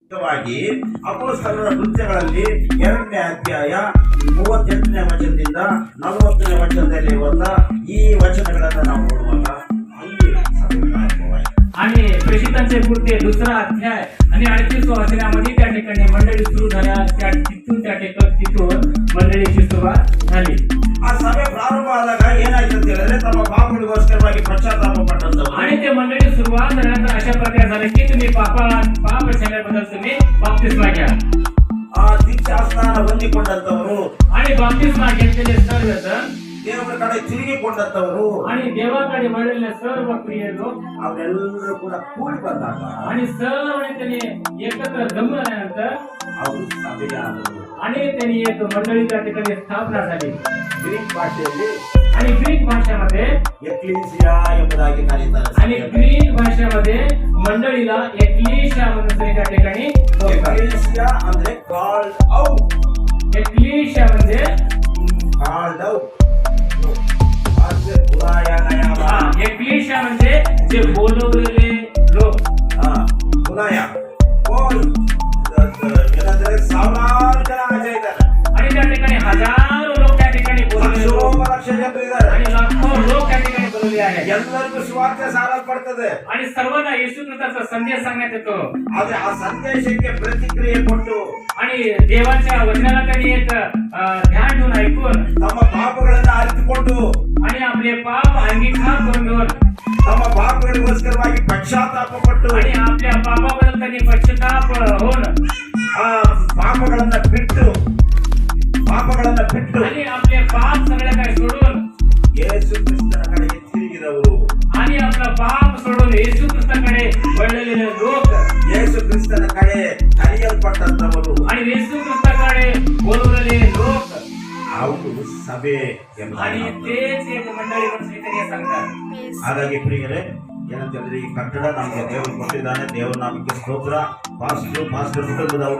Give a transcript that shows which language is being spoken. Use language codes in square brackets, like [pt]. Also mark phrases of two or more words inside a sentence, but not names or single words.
[kn] ಅಪೊಸ್ತಲರ ಕೃತ್ಯಗಳಲ್ಲಿ 2ನೇ ಅಧ್ಯಾಯ 38ನೇ ವಚನದಿಂದ 40ನೇ ವಚನದಲ್ಲಿ ಇರುವಂತಹ ಈ वचनಗಳನ್ನು ನಾವು ನೋಡುವಾಗ ಅಲ್ಲಿ [mr] आणि प्रेषितांचे कृत्य 2रा अध्याय आणि 38व्या वचनामध्ये त्या ठिकाणी मंडळी सुरू झाल्या. तिथून मंडळीची सुरुवात झाली. [kn] ಆ ಸಭೆ ಪ್ರಾರಂಭ ಆದಾಗ ಏನಾಯ್ತು ಅಂತ ಹೇಳಿದ್ರೆ ತಮ್ಮ ಪಾಪಗಳಿಗೋಸ್ಕರವಾಗಿ ಪಶ್ಚಾತ್ತಾಪ ಪಟ್ಟಂತವರು [mr] आणि ते मंडळी सुरुवात झाल्यानंतर अशा प्रकारे झालं की तुम्ही पाप क्षमतेबद्दल तुम्ही बाप्तिस्मा घ्या. [kn] ಆ ದೀಕ್ಷಾಸ್ನಾನ ಹೊಂದಿಕೊಂಡಂತವರು [mr] आणि बाप्तिस्मा घेतलेले सर्वजण [kn] ದೇವರ ಕಡೆ ತಿರುಗಿಕೊಂಡಂತವರು [mr] आणि देवाकडे वळलेले सर्व प्रिय लोक [kn] ಅವರೆಲ್ಲರೂ ಕೂಡ ಕೂಡಿ ಬಂದಾಗ [mr] आणि सर्व त्यांनी एकत्र जमल्यानंतर [kn] ಅವರು ಸಭೆಯಾದರು. [mr] आणि त्यांनी एक मंडळी त्या ठिकाणी स्थापना झाली. [kn] ಗ್ರೀಕ್ ಭಾಷೆಯಲ್ಲಿ [mr] आणि ग्रीक भाषेमध्ये [kn] ಎಕ್ಲೇಸಿಯಾ ಎಂಬುದಾಗಿ ಕರೀತಾರೆ. [mr] आणि ग्रीक भाषेमध्ये मंडळीला एक्लेशिया म्हणून त्या ठिकाणी [kn] ಎಕ್ಲೇಸಿಯಾ ಅಂದ್ರೆ [en] called out. [mr] एक्लेशिया म्हणजे [en] called out [kn] ಅಂದ್ರೆ ಉಲಾಯನಯಾಮ. [mr] एक्लेशिया म्हणजे जे बोलवलेले लोक. [kn] ಉಲಾಯ ಏನಂದ್ರೆ ಸಾವಿರಾರು ಜನ ಆಚೆ ಇದ್ದಾರೆ. [mr] आणि त्या ठिकाणी हजारो लोक त्या ठिकाणी बोलवलेले लोक [kn] ಲಕ್ಷ ಜನರು ಇದ್ದಾರೆ. [mr] आणि लाखो लोक त्या ठिकाणी बोलवले आहेत. [kn] ಎಲ್ಲರಿಗೂ ಸುವಾರ್ತೆ ಸಾರಲ್ಪಡ್ತದೆ. [mr] आणि सर्वांना येशू ख्रिस्ताचा संदेश सांगण्यात येतो. [kn] ಆದ್ರೆ ಆ ಸಂದೇಶಕ್ಕೆ ಪ್ರತಿಕ್ರಿಯೆ ಕೊಟ್ಟು [mr] आणि देवाच्या वचनाला त्यांनी एक ध्यान ठेवून ऐकून [kn] ತಮ್ಮ ಪಾಪಗಳನ್ನು ಅರಿತುಕೊಂಡು [mr] आणि आपले पाप अंगीकार करून घेऊन [kn] ತಮ್ಮ ಪಾಪಗಳಿಗೋಸ್ಕರವಾಗಿ ಪಶ್ಚಾತ್ತಾಪ ಪಟ್ಟು [mr] आणि आपल्या पापाबद्दल त्यांनी पश्चाताप होऊन [kn] ಪಾಪಗಳನ್ನ ಬಿಟ್ಟು [mr] आणि आपले पाप सगळे काही सोडून [kn] ಯೇಸು ಕ್ರಿಸ್ತನ ಕಡೆಗೆ ತಿರುಗಿದವರು. [mr] आणि आपला पाप सोडून येशू ख्रिस्ताकडे वळलेले लोक [kn] ಯೇಸು ಕ್ರಿಸ್ತನ ಕಡೆ ಕರೆಯಲ್ಪಟ್ಟಂತವರು [mr] आणि येशू ख्रिस्ताकडे बोलवलेले लोक [kn] ಅವರು ಸಭೆ [mr] आणि तेच एक मंडळी म्हणून श्रीकर्य सांगतात. [kn] ಹಾಗಾಗಿ ಪ್ರಿಯರೇ ಏನಂತಂದ್ರೆ ಈ ಕಟ್ಟಡ ನಮಗೆ ದೇವರು ಕೊಟ್ಟಿದ್ದಾನೆ. ದೇವರ ನಾಮಕ್ಕೆ ಸ್ತೋತ್ರ. ಪಾಸ್ಟರ್ ಕುಟುಂಬದವರು